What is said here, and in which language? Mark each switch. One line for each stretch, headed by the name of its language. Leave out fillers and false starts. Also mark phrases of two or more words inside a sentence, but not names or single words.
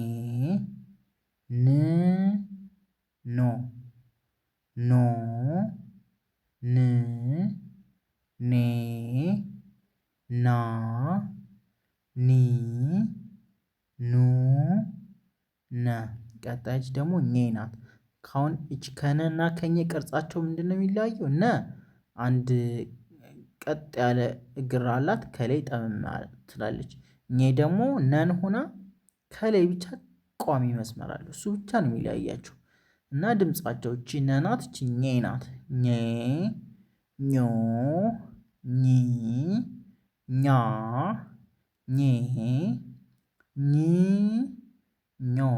Amharic: ን ኖ ኖ ን ኔ ና ኒ ኑ ነ ቀጣይች ደግሞ ኘ ናት። ካሁን እች ከነ እና ከኘ ቅርጻቸው ምንድነው የሚለያየው? ነ አንድ ቀጥ ያለ እግር አላት፣ ከላይ ጠመም ትላለች። ኘ ደግሞ ነን ሆና ከላይ ብቻ ቋሚ መስመር አለው። እሱ ብቻ ነው የሚለያያቸው። እና ድምጻቸው እቺ ነ ናት፣ እቺ ኘ ናት። ኘ ኞ ኚ ኛ ኜ ኝ ኞ